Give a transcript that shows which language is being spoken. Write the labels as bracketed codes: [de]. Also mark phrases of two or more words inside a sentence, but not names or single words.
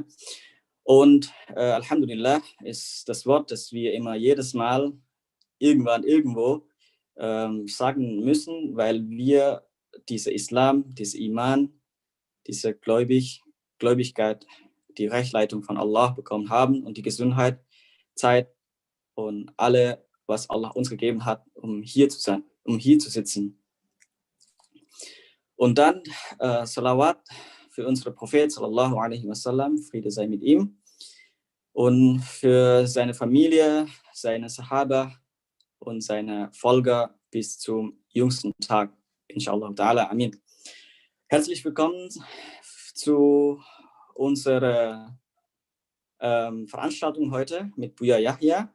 [de] Und Alhamdulillah ist das Wort, das wir immer jedes Mal irgendwo sagen müssen, weil wir diese Islam, diese Iman, diese Gläubigkeit, die Rechtleitung von Allah bekommen haben und die Gesundheit, Zeit und alle, was Allah uns gegeben hat, um hier zu sein, um hier zu sitzen. Und dann Salawat für unseren Prophet [ar] صلى الله عليه وسلم, [de] Friede sei mit ihm, und für seine Familie, seine Sahaba und seine Folger bis zum jüngsten Tag, [ar] إن شاء الله تعالى، آمين. [de] Herzlich willkommen zu unserer Veranstaltung heute mit Buya Yahya.